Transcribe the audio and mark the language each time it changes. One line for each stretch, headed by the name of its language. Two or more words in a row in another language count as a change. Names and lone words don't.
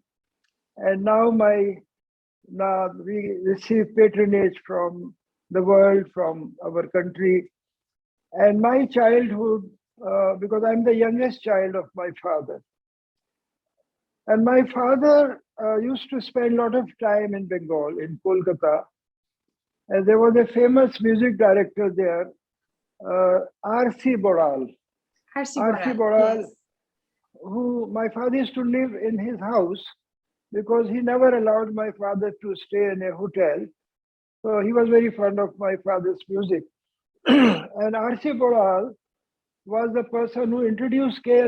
English: And now we receive patronage from the world, from our country. And my childhood, because I'm the youngest child of my father, and my father used to spend a lot of time in Bengal, in Kolkata. And there was a famous music director there, R.C. Boral. R.C. Boral, yes. Who my father used to live in his house because he never allowed my father to stay in a hotel. So he was very fond of my father's music. And R.C. Boral was the person who introduced K.L.